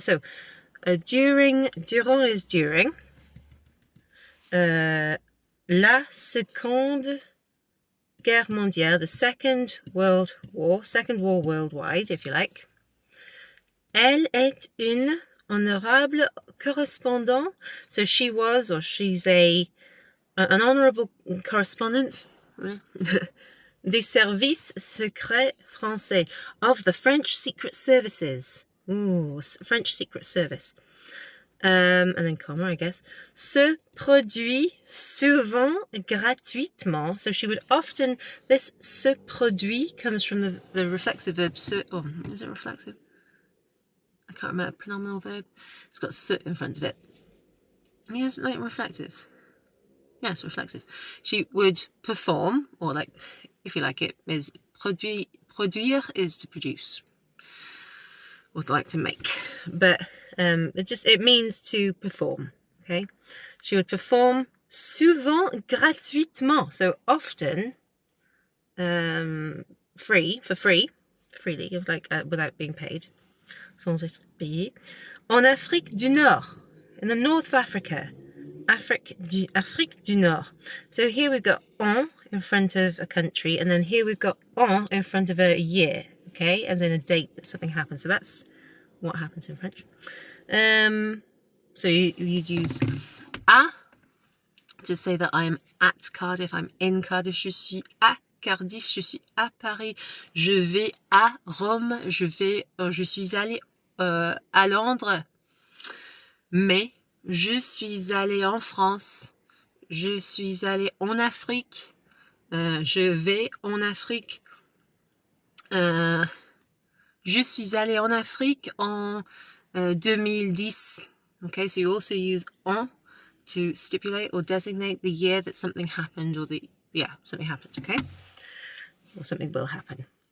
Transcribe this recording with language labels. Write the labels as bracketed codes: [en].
[en] So, durant is during. [fr] La Seconde Guerre mondiale, [en] the Second World War worldwide, if you like. [fr] Elle est une honorable correspondant. [en] So she was, or she's an honorable correspondent. [fr] Des services secrets français, [en] of the French secret services. Ooh, French secret service. And then comma, I guess. [fr] Se produit souvent gratuitement. [en] So she would often, this se produit comes from the reflexive verb se, or is it reflexive? I can't remember, pronominal verb. It's got se in front of it. Is it like reflexive? Yes, reflexive. She would perform, or like, if you like, it is produire is to produce, or like to make. But it means to perform. Okay, she would perform [fr] souvent gratuitement, [en] so often, freely, like without being paid, [fr] sans être payé. En Afrique du Nord, [en] in the north of Africa. [fr] Afrique du Nord. [en] So here we've got en in front of a country, and then here we've got en in front of a year, okay, as in a date that something happened. So that's what happens in French. So you'd use à to say that I'm at Cardiff, I'm in Cardiff, [fr] je suis à Cardiff, je suis à Paris, je vais à Rome, je suis allé à Londres, mais je suis allé en France, je suis allé en Afrique, je vais en Afrique, je suis allé en Afrique en 2010. [en] Okay, so you also use en to stipulate or designate the year that something happened, or the yeah, something happened, okay? Or something will happen.